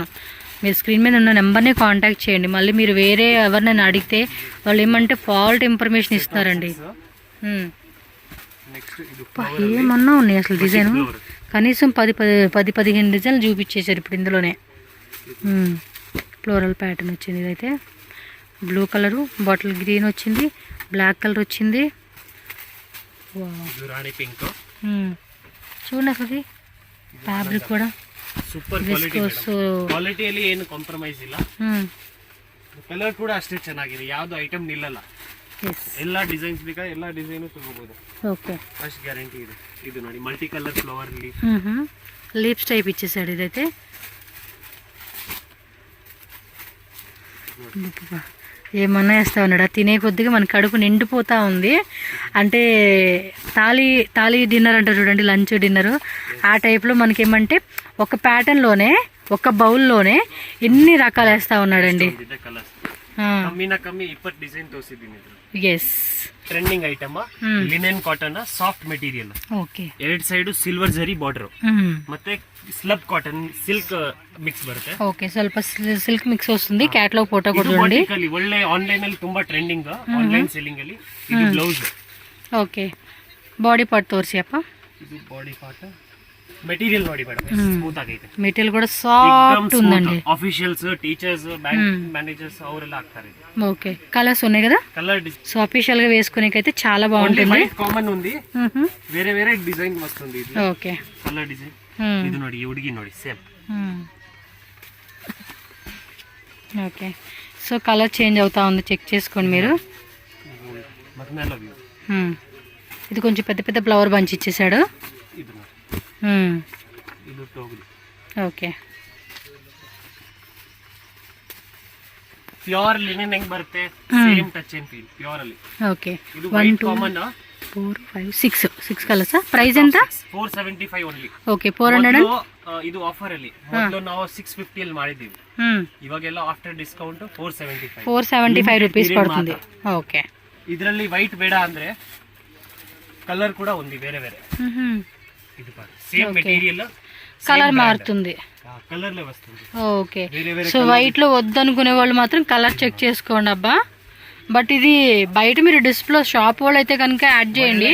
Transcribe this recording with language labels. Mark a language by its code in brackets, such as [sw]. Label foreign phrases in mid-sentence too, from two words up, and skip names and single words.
[te] మీరు స్క్రీన్ మీద ఉన్న నెంబర్ని కాంటాక్ట్ చేయండి. మళ్ళీ మీరు వేరే ఎవరినైనా అడిగితే వాళ్ళు ఏమంటే [en] fault information [te] ఇస్తారండి. ఏమన్నా ఉన్నాయి అసలు డిజైన్, కనీసం 10-15 డిజైన్లు చూపించేశారు ఇప్పుడు ఇందులోనే. [en] floral pattern [te] వచ్చింది ఇదైతే. [en] blue colour, bottle green [te] వచ్చింది, [en] black colour [te] వచ్చింది. [kn] ಇದು ರಾಣಿ ಪಿಂಕ್. [te] చూడండి అసలు ఫ్యాబ్రిక్ కూడా [en] super quality. [kn] ಕ್ವಾಲಿಟಿಯಲ್ಲಿ ಏನು ಕಾಂಪ್ರಮೈಸ್ ಇಲ್ಲ. ಕಲರ್ ಕೂಡ ಅಷ್ಟೇ ಚೆನ್ನಾಗಿದೆ, ಯಾವ್ದು ಐಟಮ್ ನಿಲ್ಲಲ್ಲ. ಎಲ್ಲ ಡಿಸೈನ್ಸ್ ಬೇಕಾ ಎಲ್ಲ ಡಿಸೈನ್ ತಗೋಬಹುದು. ఓకే, [en] first guarantee [kn] ಇದೆ. ಇದು ನೋಡಿ [en] multi colour flower leaps type [te] ఇచ్చేసాడు ఇదైతే. ఏమన్నా వేస్తా ఉన్నాడా, తినే కొద్దిగా మన కడుపు నిండిపోతూ ఉంది. అంటే తాళీ డిన్నర్ అంటారు చూడండి, [en] lunch dinner [te] ఆ టైప్లో మనకేమంటే ఒక ప్యాటర్న్లోనే ఒక బౌల్లోనే ఎన్ని రకాలు వేస్తూ ఉన్నాడండి. [kn] ಕಮ್ಮಿ 20 ಡಿಸೈನ್ ತೋರಿಸಿದ್ದೀನಿ. ಎಸ್, [en] trending item, linen cotton, soft material. [kn] ಓಕೆ, ಎರಡು [en] side silver [kn] ಜರಿ ಬಾರ್ಡರ್, ಮತ್ತೆ [en] slub cotton silk mix [kn] ಬರುತ್ತೆ. ಓಕೆ, ಸ್ವಲ್ಪ [en] silk mix [kn] వస్తుంది. [en] catalogue photo [kn] ಕೂಡ ನೋಡಿ. ಒಳ್ಳೆ ಆನ್ಲೈನ್ ಅಲ್ಲಿ ತುಂಬಾ ಟ್ರೆಂಡಿಂಗ್, [en] online selling [kn] ಅಲ್ಲಿ. ಇದು ಬ್ಲೌಸ್. ಓಕೆ, [en] body part [kn] ತೋರಿಸಿ ಅಪ್ಪ. ಇದು [en] body part. [kn] ಮೆಟೀರಿಯಲ್ ನೋಡಿ ಮೇಡಮ್, ಸ್ಮೂತ್ ಆಗೈತೆ. ಮೆಟೀರಿಯಲ್ ಕೂಡ ಸಾಫ್ಟ್ ఉందండి. [en] officials, teachers, bank managers [kn] అవరెಲ್ಲ ಹಾಕ್ತಾರೆ. [te] ఓకే, కలర్స్ ఉన్నాయి కదా. కలర్ సో అఫీషియల్ గా వేసుకునేకైతే చాలా బాగుంటుంది. కామన్ ఉంది, వేరే వేరే డిజైన్ వస్తుంది. ఓకే, కలర్ డిజైన్. [kn] ಇದು ನೋಡಿ, ಈ ಹುಡುಗಿ ನೋಡಿ ಸೇಮ್. [en] okay, so colour change [te] అవుతా ఉంది, చెక్ చేసుకోండి మీరు. ఇది కొంచెం పెద్ద పెద్ద [en] flower bunch [te] ఇచ్చేసాడు. ఓకే, [en] pure linen [kn] ಹೆಂಗ್ ಬರುತ್ತೆ, [en] same touch and feel pure [kn] ಅಲ್ಲಿ. [te] ఓకే, [kn] ಇದು [en] white common [kn] 4, 5, 6 ಕಲರ್ಸ್. ಪ್ರೈಸ್ ఎంత? 475 ಓನ್ಲಿ. ಓಕೆ, 400. ಇದು ಆಫರ್ ಅಲ್ಲಿ ಮೊದಲು ನಾವು 650 ಅಲ್ಲಿ ಮಾಡಿದ್ದೀವಿ. ಇವಾಗೆಲ್ಲ [en] after discount [kn] 475 ರೂಪೀಸ್ ಪಡ್తుంది. ಓಕೆ, ಇದರಲ್ಲಿ ವೈಟ್ ಬೇಡ ಅಂದ್ರೆ [te] కలర్ కూడా ఉంది వేరే వేరే. ఇది [en] same material, [te] కలర్ మారుతుంది, కలర్ లో వస్తుంది. [en] okay, so [te] వైట్ లో వద్దనుకునే వాళ్ళు మాత్రం కలర్ చెక్ చేసుకోండి అబ్బా. బట్ ఇది బయట మీరు [en] display shop [te] వాళ్ళు అయితే కనుక యాడ్ చేయండి.